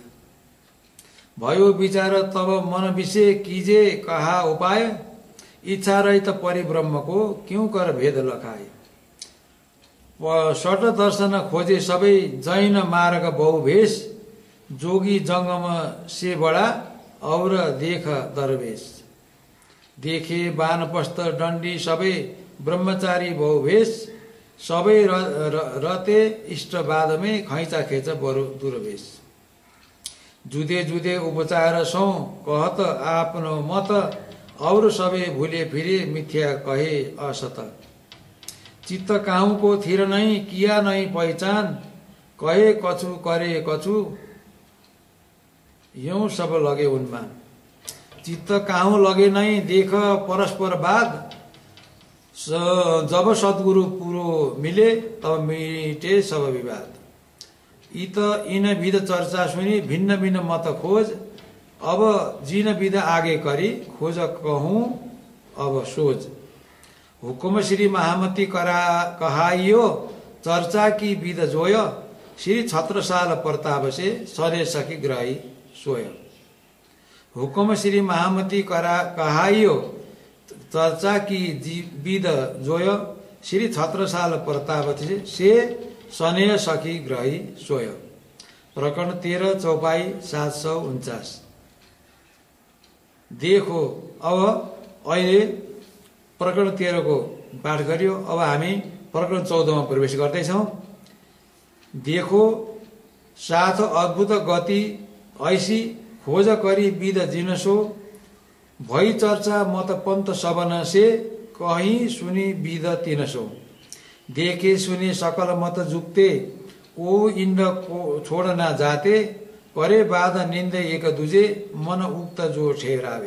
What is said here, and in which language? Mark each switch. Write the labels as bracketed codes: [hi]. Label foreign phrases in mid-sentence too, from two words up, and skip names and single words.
[hi] भयो विचार तब मन विषय कीजे कहा उपाय इच्छा रहित परिब्रह्म को क्यों कर भेद लखाए। सट दर्शन खोजे सबै जैन मार्ग बहुवेश जोगी जंगम से बड़ा और देख दरवेश। देखे वानप्रस्थ दण्डी सबै ब्रह्मचारी बहुवेश सबै रते इष्टवाद में खैचा खेच बरु दुर्वेश। जुदे जुदे उपचार सौ कहत आफ्नो मत और सबै भूले फिरे मिथ्या कहे असत। चित्त काहू को थिर नहीं किया नहीं पहचान कहे कछु करे कछु यूं सब लगे उन्मान। चित्त काहूँ लगे नहीं देख परस्पर बाद, जब सद्गुरु पुरो मिले तब मिटे सब विवाद। इन विध चर्चा सुनी भिन्न भिन्न मत खोज, अब जिन विध आगे करी खोज कहूँ अब सोच। हुकुम श्री महामती कहाइयो चर्चा की विध जोय, श्री छत्रसाल प्रताप से सरे सखी ग्रही सोय। हुकुम श्री महामती कहाइयो चर्चा की विध जोय, श्री छत्रसाल प्रताप से सने सखी ग्रही सोय। प्रकरण 13 चौपाई 749। [ne] देखो अब अहिले प्रकरण 13 को पाठ गरियो। अब हामी प्रकरण 14 में प्रवेश गर्दैछौँ। [hi] देखो साथ अद्भुत गति ऐसी, खोज करी विध जिनसो, भई चर्चा मत पंत सबन से, कहीं सुनी विध तिनसो। देखे सुने सकल मत जुक्ते, को इंड को छोड़ ना जाते, करे बाध निंदे एक दूजे, मन उक्त जो ठहरावे।